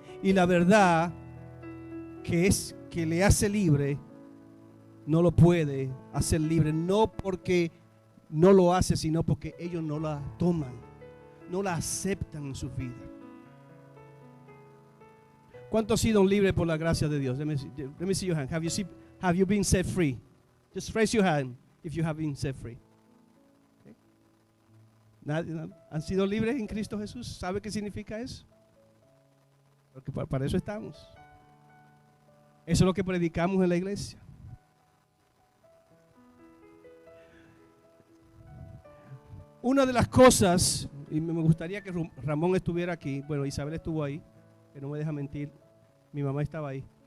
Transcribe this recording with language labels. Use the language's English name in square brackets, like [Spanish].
[Spanish] Y la verdad que le hace libre, no lo puede hacer libre. No porque no lo hace, sino porque ellos no la toman. No la aceptan en su vida. ¿Cuántos han sido libres por la gracia de Dios? [English] Let me see your hand. Have you been set free? Just raise your hand if you have been set free. Okay. [Spanish] ¿Han sido libres en Cristo Jesús? ¿Sabe qué significa eso? Porque para eso estamos. Eso es lo que predicamos en la iglesia. Una de las cosas, y me gustaría que Ramón estuviera aquí, bueno, Isabel estuvo ahí, que no me deja mentir, mi mamá estaba ahí.